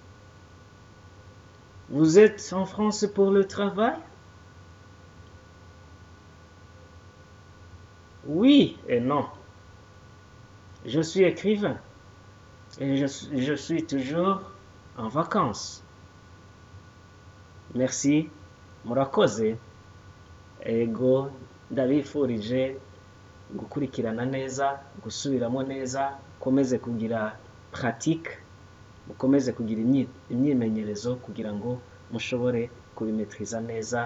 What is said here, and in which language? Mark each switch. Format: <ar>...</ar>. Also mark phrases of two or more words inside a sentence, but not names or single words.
<fr>Vous êtes en France pour le travail? Oui et non. Je suis écrivain et je suis toujours en vacances. Merci.</fr> <rn>Murakoze. Ego ndabifurije gukurikirana neza, gusubiramo neza, mukomeze kugira pratique, mukomeze kugira imyimenyerezo kugira ngo mushobore kubimetriza neza.</rn>